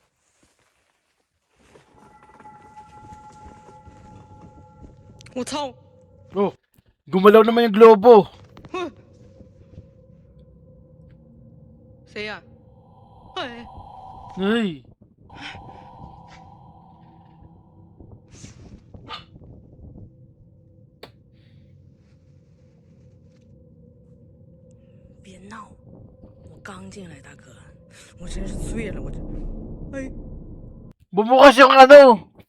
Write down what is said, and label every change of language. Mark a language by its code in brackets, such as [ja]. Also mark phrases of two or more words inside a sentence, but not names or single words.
[zh] 我操！ [tl] Oh, gumalaw naman yung globo. [zh] 哼！谁呀？哎！ Ay. 别闹！我刚进来，大哥，我真是醉了，我这……哎！ [tl] Bumukas yung ano.